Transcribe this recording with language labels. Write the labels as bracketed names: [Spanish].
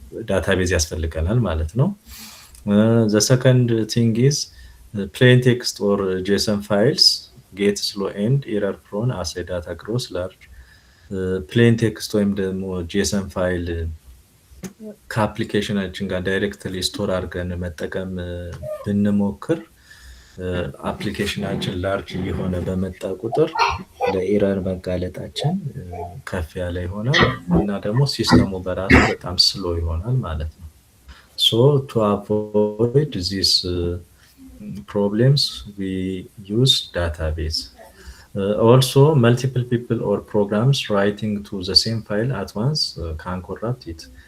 [Amharic] ዳታቤዝ ያስፈልገናል ማለት ነው። [English] the second thing is plain text or JSON files get slow and error prone as a data grows large. [Amharic] plain text ወይም ደግሞ JSON ፋይል ከአፕሊኬሽናችን ጋር ዳይሬክትሊ ስቶር አድርገን መጠቀም ብንሞክር አፕሊኬሽናችን ላርጅ እየሆነ በመጣ ቁጥር ለኤረር መጋለጣችን ከፍ ያለ ይሆናል እና ደግሞ ሲስተሙ በራሱ በጣም ስሎ ይሆናል ማለት ነው። [English] so to avoid these problems we use database. Also multiple people or programs writing to the same file at once can corrupt it.